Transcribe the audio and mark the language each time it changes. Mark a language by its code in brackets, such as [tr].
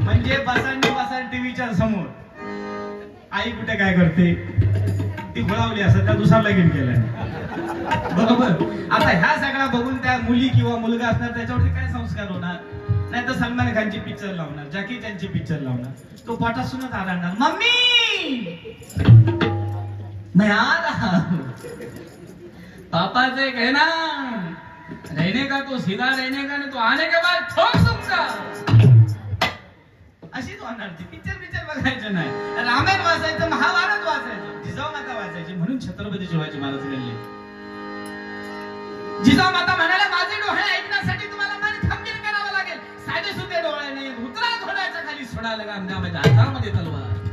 [mr] म्हणजे बसा टीव्हीच्या समोर. आई कुठे काय करते? ती घोळावली असत, त्या दुसरा लगीन केलाय बरोबर. आता ह्या सगळ्या बघून त्या मुली किंवा मुलगा असणार त्याच्यावरती काय संस्कार होणार? नाही तर सलमान खानची पिक्चर लावणार, जॅकी चॅनची पिक्चर लावणार. तो पोटासूनच आढळणार, [hi] मम्मी मैं आ रहा हूं, पापा से कहना रहने का तो सीधा रहने का, नहीं तो आने के बाद ठोक दूंगा. [mr] अशीच होणार ती. पिक्चर बघायचं नाही, रामायण वाचायचं, महाभारत वाचायचं, जिजाऊ माता वाचायची. म्हणून छत्रपती शिवाजी महाराज गेले. जिजाऊ माता म्हणाल्या, माझे डोळे ऐकण्यासाठी तुम्हाला मन खंबीर करावं लागेल. साधे सुधे डोळे नाही, उतरा घोड्याच्या खाली, सोडा लगा माझ्या हातामध्ये तलवार.